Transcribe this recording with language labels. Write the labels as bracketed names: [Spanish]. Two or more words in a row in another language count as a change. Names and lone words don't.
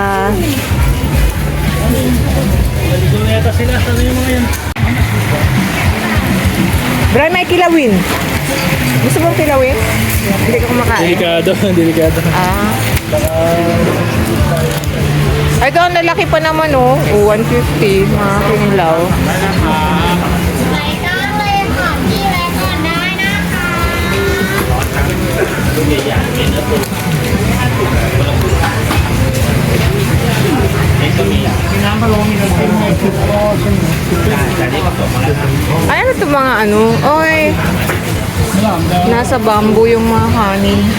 [Filipino] Maligo na yata sila. Sana yung mga yan. Bray, may kilawin. Gusto mong kilawin? Hindi ka kumakain. Delikado, delikado. Ah. Ay, ito ang lalaki pa naman, oh. 150, mga kinilaw. [Thai] ใส่น้ำเลยของพี่ไว้ก่อนได้นะคะ [Filipino] Ay, ano ito mga ano? Oy, nasa bamboo yung mga kanin.